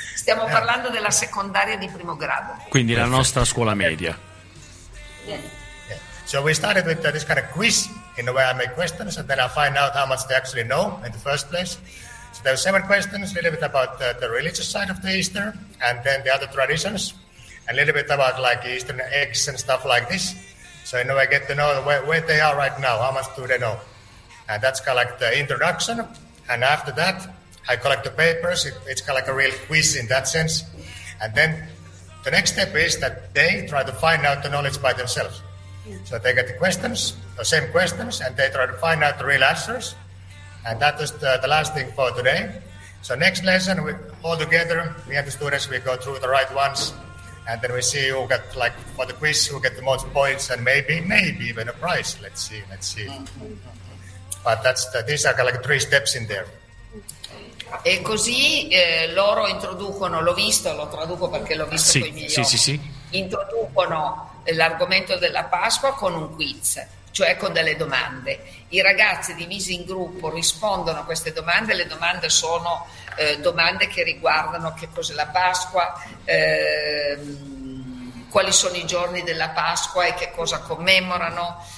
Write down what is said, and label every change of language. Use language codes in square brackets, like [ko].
[it] Stiamo parlando della secondaria di primo grado. Quindi la nostra scuola media. [en] So we started with this kind of quiz in the way I make questions and then I find out how much they actually know in the first place. So there are 7 questions, a little bit about the religious side of the Easter and then the other traditions and a little bit about like Eastern eggs and stuff like this. So in a way I get to know where they are right now, how much do they know. And that's kind of like the introduction. And after that, I collect the papers. It's kind of like a real quiz in that sense. And then the next step is that they try to find out the knowledge by themselves. So they get the questions, the same questions, and they try to find out the real answers. And that is the last thing for today. So next lesson, we all together, me and the students, we go through the right ones. And then we see who got, like, for the quiz, who get the most points and maybe even a prize. Let's see. But these are like 3 steps in there. [it] E così loro introducono, l'ho visto, lo traduco perché l'ho visto con i miei occhi. Sì. Introducono l'argomento della Pasqua con un quiz, cioè con delle domande. I ragazzi divisi in gruppo rispondono a queste domande. Le domande sono domande che riguardano che cos'è la Pasqua, quali sono i giorni della Pasqua e che cosa commemorano.